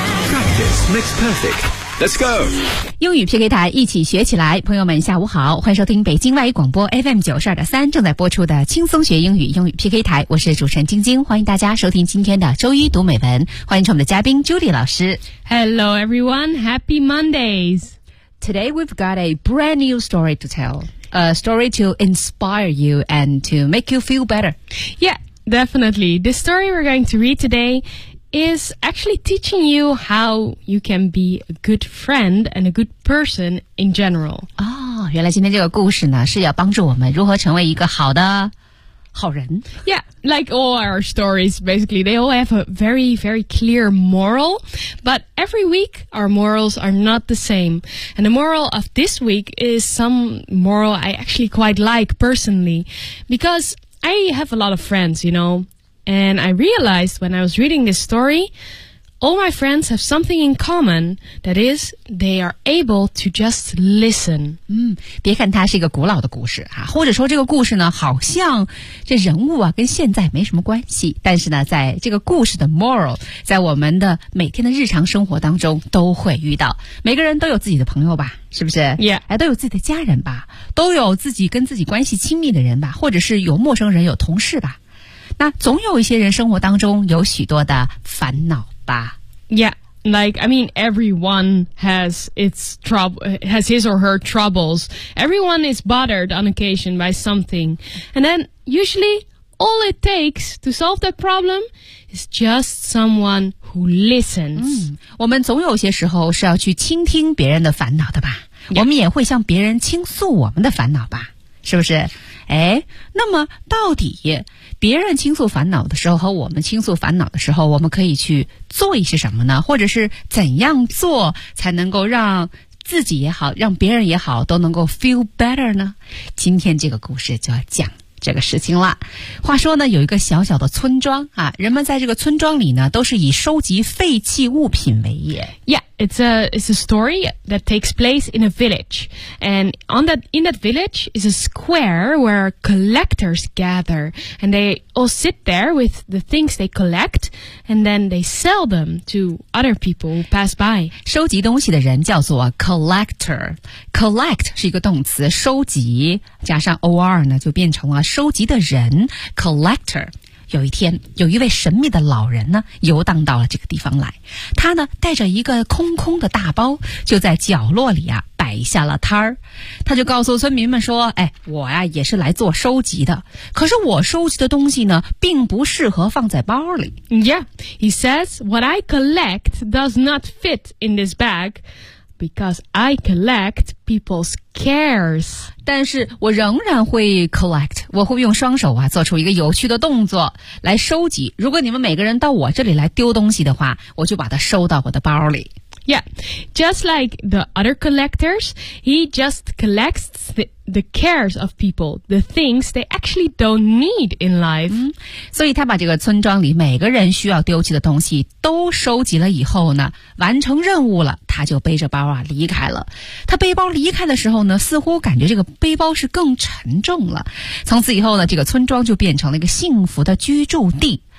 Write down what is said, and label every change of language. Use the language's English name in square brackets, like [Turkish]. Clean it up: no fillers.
[English] Practice makes perfect。 Let's go! [Chinese] 英语 PK 台，一起学起来。朋友们下午好，欢迎收听北京外语广播 FM92.3 正在播出的轻松学英语英语 PK 台，我是主持人晶晶，欢迎大家收听今天的周一读美文，欢迎我们的嘉宾 Judy 老师。 [English] Hello everyone, happy Mondays! Today we've got a brand new story to tell, a story to inspire you and to make you feel better. Yeah, definitely. The story we're going to read today is actually teaching you how you can be a good friend and a good person in general. [Chinese] 哦，原来今天这个故事呢，是要帮助我们如何成为一个好的好人。 [English] Yeah, like all our stories, basically, they all have a very, very clear moral, but every week our morals are not the same. And the moral of this week is some moral I actually quite like personally, because I have a lot of friends, you know,And I realized when I was reading this story, all my friends have something in common, that is, they are able to just listen. [Chinese] 别看它是一个古老的故事啊，或者说这个故事呢，好像这人物啊跟现在没什么关系，但是呢，在这个故事的 moral, 在我们的每天的日常生活当中都会遇到。每个人都有自己的朋友吧。是不是 [English] ？Yeah， [Chinese] 哎，都有自己的家人吧，都有自己跟自己关系亲密的人吧，或者是有陌生人，有同事吧。那总有一些人生活当中有许多的烦恼吧。 [English] Yeah, like, I mean, everyone has his or her troubles. Everyone is bothered on occasion by something. And then, usually, all it takes to solve that problem is just someone who listens. [Chinese] 我们总有些时候是要去倾听别人的烦恼的吧。 Yeah. 我们也会向别人倾诉我们的烦恼吧。是不是？哎，那么到底别人倾诉烦恼的时候和我们倾诉烦恼的时候，我们可以去做一些什么呢？或者是怎样做才能够让自己也好，让别人也好，都能够 [English] feel better [Chinese] 呢？今天这个故事就要讲这个事情了。话说呢，有一个小小的村庄啊，人们在这个村庄里呢，都是以收集废弃物品为业。 [English] Yeah, it's a story that takes place in a village. And in that village is a square where collectors gather. And they all sit there with the things they collect, and then they sell them to other people who pass by. [Chinese] 收集东西的人叫做 collector. Collect 是一个动词，收集加上 or 呢，就变成了收集的人 collector。有一天，有一位神秘的老人呢，游荡到了这个地方来。他呢，带着一个空空的大包，就在角落里啊，摆下了摊儿。他就告诉村民们说：“哎，我呀，也是来做收集的。可是我收集的东西呢，并不适合放在包里。” [English] Yeah, he says, "What I collect does not fit in this bag." Because I collect people's cares. [Chinese] 但是我仍然会 collect, 我会用双手啊做出一个有趣的动作来收集。如果你们每个人到我这里来丢东西的话，我就把它收到我的包里。 [English] Yeah, just like the other collectors, he just collects the cares of people, the things they actually don't need in life. [Chinese] 所以他把这个村庄里每个人需要丢弃的东西都收集了以后呢，完成任务了，他就背着包啊离开了。他背包离开的时候呢，似乎感觉这个背包是更沉重了。从此以后呢，这个村庄就变成了一个幸福的居住地。